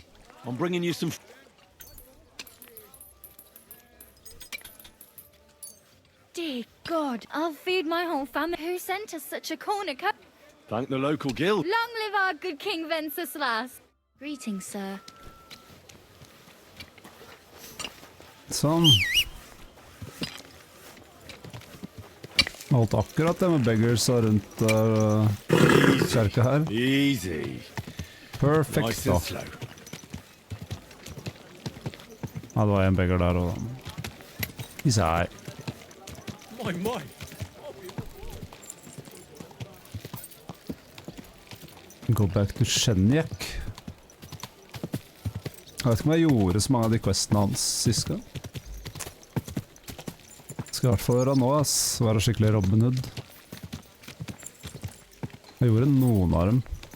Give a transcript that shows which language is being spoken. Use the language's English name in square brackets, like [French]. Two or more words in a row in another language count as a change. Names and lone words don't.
[English] I'm bringing you some... Dear God, I'll feed my whole family. Who sent us such a cornucopia? Thank the local guild. Long live our good King Wenceslas. Greetings, sir. [Norwegian] Sånn. Holdt akkurat det med beggars rundt kjerka her. [English] Easy. [Norwegian] Perfekt [English] Nice [Norwegian] da. [English] and slow. [Norwegian] Ja, det var en beggar der og... Især. [English] My. Go back to Shenjek. [Norwegian] Jeg vet ikke om jeg gjorde så mange av de questene hans sist gang. Skal i hvert fall gjøre nå, ass. Være skikkelig Robin Hood. Jeg gjorde noen av dem.